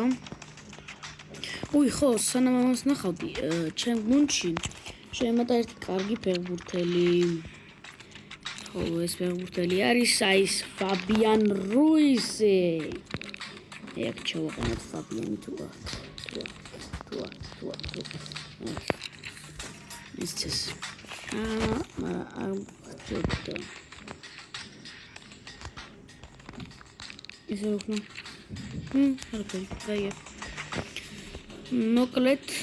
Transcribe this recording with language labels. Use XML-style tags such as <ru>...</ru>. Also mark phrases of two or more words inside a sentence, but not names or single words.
<ka>უი, ხო, სანამ ამას ნახავდი, ჩემ გუნდში შემოიწყო ერთი კარგი ფეხბურთელი. ხო, ეს ფეხბურთელი არის ის Fabian Ruiz. ეგ ჩავაყენოთ Fabian თუ</ka> <en>Is this? Is it okay? Okay, there. Mokled.</en>